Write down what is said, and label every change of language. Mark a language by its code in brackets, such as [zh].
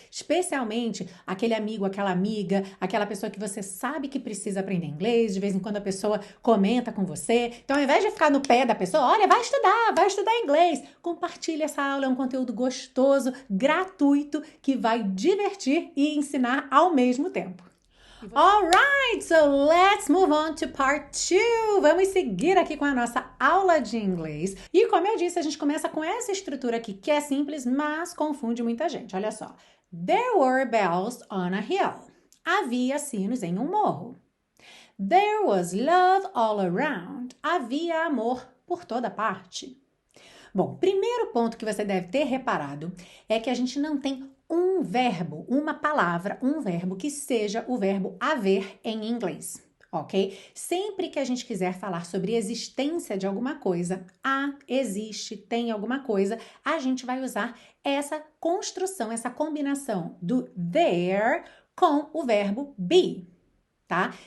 [pt] Especialmente aquele amigo, aquela amiga, aquela pessoa que você sabe que precisa aprender inglês. De vez em quando a pessoa comenta com você. Então, ao invés de ficar no pé da pessoa, olha, vai estudar inglês. Compartilha essa aula, é um conteúdo gostoso, gratuito, que vai divertir e ensinar ao mesmo tempo. [en] Alright, so let's move on to part 2. [pt] Vamos seguir aqui com a nossa aula de inglês. E como eu disse, a gente começa com essa estrutura aqui, que é simples, mas confunde muita gente. Olha só. [en] There were bells on a hill. [pt] Havia sinos em um morro. [en] There was love all around. [pt] Havia amor por toda parte. Bom, primeiro ponto que você deve ter reparado é que a gente não tem um verbo, uma palavra, um verbo que seja o verbo haver em inglês, ok? Sempre que a gente quiser falar sobre existência de alguma coisa, existe, tem alguma coisa, a gente vai usar essa construção, essa combinação do there com o verbo be, tá?